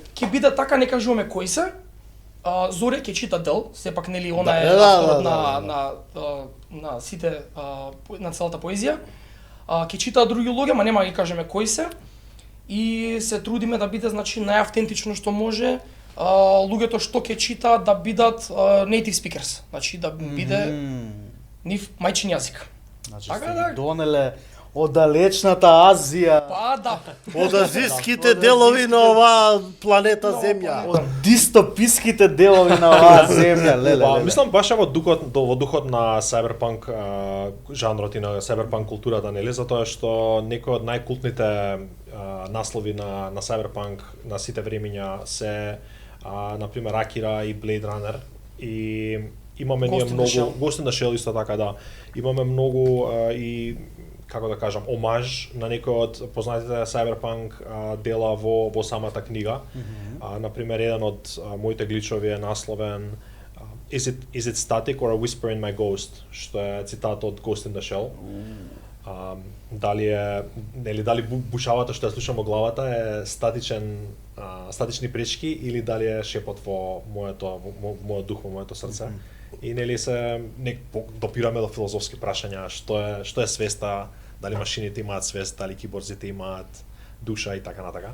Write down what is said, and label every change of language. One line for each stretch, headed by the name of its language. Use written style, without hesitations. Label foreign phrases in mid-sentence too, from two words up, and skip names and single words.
Macedonian: Ќе биде така, не кажуваме кои се. Зорија ќе чита дел, сепак нели она е Да, авторот да. на сите на целата поезија. Ќе читаат други луѓе, ма нема да ги кажеме кои се. И се трудиме да биде значи најавтентично што може. Луѓето што ќе читаат да бидат
English: native speakers,
Macedonian: значи да биде нив мајчин јазик. Значи Така, сте да. ги донеле од далечната Азија, Па да. од азиските делови на оваа планета Земја. од дистописките делови на оваа земја, леле. Па, мислам баш во духот на cyberpunk жанрот и на cyberpunk културата, нели, затоа што некои од најкултните наслови на cyberpunk на сите времиња се на пример Акира и Blade Runner и имаме ние Ghost in the многу Shell. Ghost in the Shell исто така, да. Имаме многу и како да кажам, омаж на некои од познатите cyberpunk дела во самата книга. На пример, еден од моите гличови е насловен Is it static or a whisper in my ghost, што е цитат од Ghost in the Shell. Дали бушавата што ја слушам во главата е статични пречки или дали е шепот во мојот дух, во моето срце. И нели се допираме до филозофски прашања, што е свеста, дали машините имаат свест, дали киборзите имаат душа и така натака.